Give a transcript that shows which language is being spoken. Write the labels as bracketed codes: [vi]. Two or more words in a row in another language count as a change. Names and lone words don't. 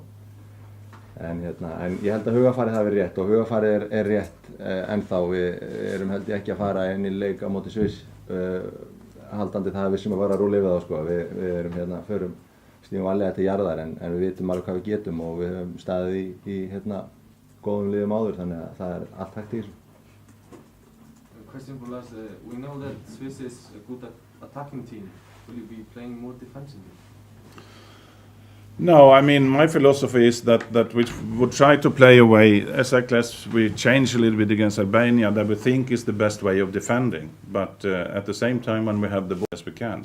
[is] En ég held að hugarfarið hafi verið rétt og hugarfarið er rétt ennþá. Við erum held ég ekki að fara inn í leik á móti Sviss haldandi það vissum að fara að rúlla yfir þá sko. Við erum förum stígum varlega til jarðar en við vitum alveg hvað við getum og við höfum staðið í góðum liðum áður, þannig að það er allt hægt í þessu. [en] Question for us, we know that Swiss is a good attacking team. Will you be playing more defensively? No, I mean, my philosophy is that we would try to play away exactly as we change a little bit against Albania, that we think is the best way of defending, but at the same time when we have the ball as we can.